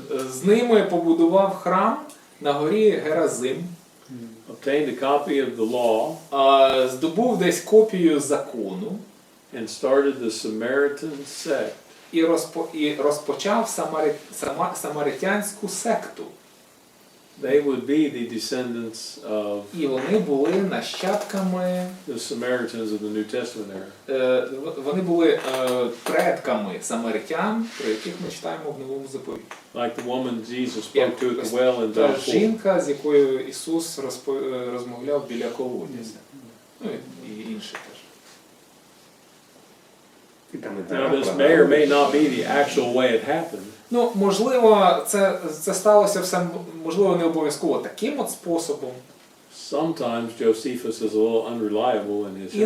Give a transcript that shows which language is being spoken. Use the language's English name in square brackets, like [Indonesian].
[Ukrainian] з ними побудував храм на горі Геразим, [English] obtained a copy of the law, [Ukrainian] здобув десь копію закону [English] and started the Samaritan sect. [Ukrainian] і розпочав самаритянську секту. [English] They would be the descendants of [Ukrainian] І вони були нащадками, [English] the Samaritans of the New Testament era. [Ukrainian] вони були предками самаритян, про яких ми читаємо в Новому Заповіті. [English] Like the woman Jesus spoke to at the well in [Ukrainian] Та [English] John 4. [Ukrainian] жінка, з якою Ісус розмовляв біля колодязя. Ну і інші теж. [English] Now this may or may not be the actual way it happened, [Ukrainian] Ну, можливо, це сталося все, можливо, не обов'язково таким от способом. [English] sometimes Josephus is a little unreliable in his history.